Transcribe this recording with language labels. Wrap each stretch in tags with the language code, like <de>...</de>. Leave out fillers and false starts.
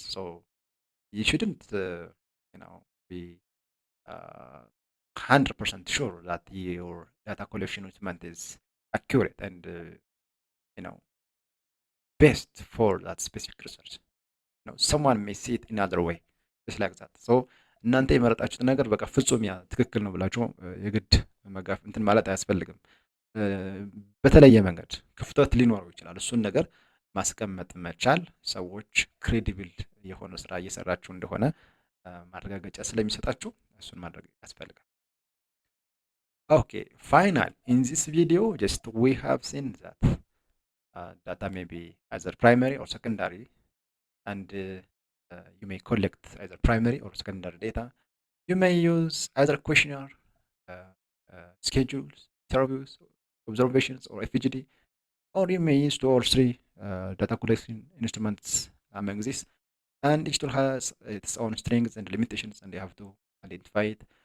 <en>So you shouldn't be 100% sure that your data collection instrument is accurate and best for that specific research. someone may see it in another way, just like that.</en> <am>so እናንተ የመረጣችሁት ነገር በቃ ፍጹም ያ ትክክል ነው ብላችሁ የግድ መጋፍ እንትን ማለት አያስፈልግም። በተለየ መንገድ ክፍተት ሊኖረው ይችላል። እሱን ነገር ማስቀመጥ መቻል ሰዎች ክሬዲብል የሆነ ስራ እየሰራችሁ እንደሆነ ማረጋገጫ ስለሚሰጣችሁ እሱን ማድረግ ያስፈልጋል።</am> <en>okay, final in this video just we have seen that data may be either primary or secondary, and you may collect either primary or secondary data. You may use either questionnaire, schedules, interviews, observations, or FGD, or you may use 2 or 3 data collection instruments among these, and each tool has its own strengths and limitations, and you have to identify it.</en>